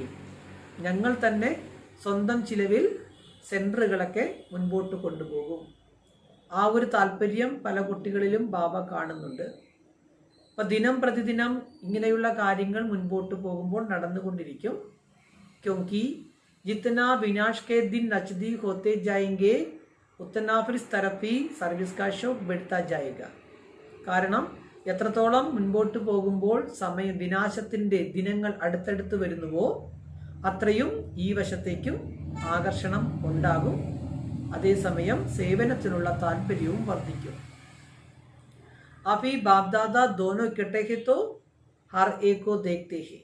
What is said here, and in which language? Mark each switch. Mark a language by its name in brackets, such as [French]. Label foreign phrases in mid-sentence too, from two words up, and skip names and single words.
[Malayalam] ഞങ്ങൾ തന്നെ സ്വന്തം ചിലവിൽ സെന്ററുകളൊക്കെ മുൻപോട്ട് കൊണ്ടുപോകും. ആ ഒരു താല്പര്യം പല കുട്ടികളിലും ബാബ കാണുന്നുണ്ട്. അപ്പം ദിനം പ്രതിദിനം ഇങ്ങനെയുള്ള കാര്യങ്ങൾ മുൻപോട്ട് പോകുമ്പോൾ നടന്നുകൊണ്ടിരിക്കും. [Hindi] क्योंकि जितना विनाश के दिन नजदीक होते जाएंगे उतना फिर इस तरफ ही सर्विस का शौक बढ़ता जाएगा. [Malayalam] കാരണം എത്രത്തോളം മുൻപോട്ട് പോകുമ്പോൾ സമയം വിനാശത്തിന്റെ ദിനങ്ങൾ അടുത്തടുത്ത് വരുന്നുവോ അത്രയും ഈ വശത്തേക്കും ആകർഷണം ഉണ്ടാകും. അതേസമയം സേവനത്തിനുള്ള താല്പര്യവും വർദ്ധിക്കും. [Hindi] अभी बापदादा दोनों इकट्ठे हैं तो हर एक को देखते हैं.